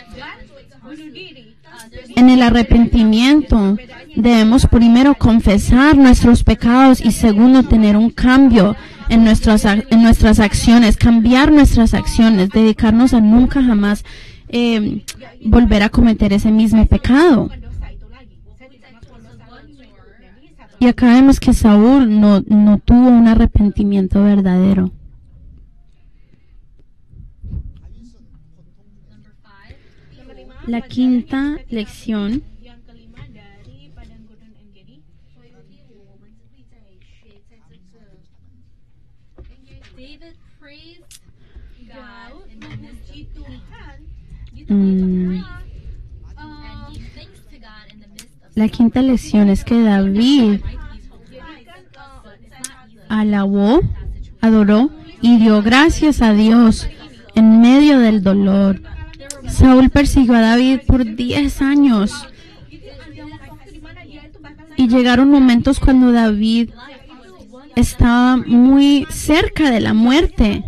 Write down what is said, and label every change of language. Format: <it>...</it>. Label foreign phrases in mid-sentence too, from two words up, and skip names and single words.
<es>En el arrepentimiento debemos primero confesar nuestros pecados y segundo tener un cambio en nuestras acciones, cambiar nuestras acciones, dedicarnos a nunca jamás volver a cometer ese mismo pecado. Y acá vemos que Saúl no tuvo un arrepentimiento verdadero. La quinta lección</es> <id>yang kelima dari padang gurun Engedi.</id> <en>David praised God in the midst of</en> <id>Memuji Tuhan di mm,</id> <en>and gave thanks to God in the midst of</en> <es>la quinta lección es que David alabó, adoró y dio gracias a Dios en medio del dolor. Saúl persiguió a David por 10 años y llegaron momentos cuando David estaba muy cerca de la muerte.</es>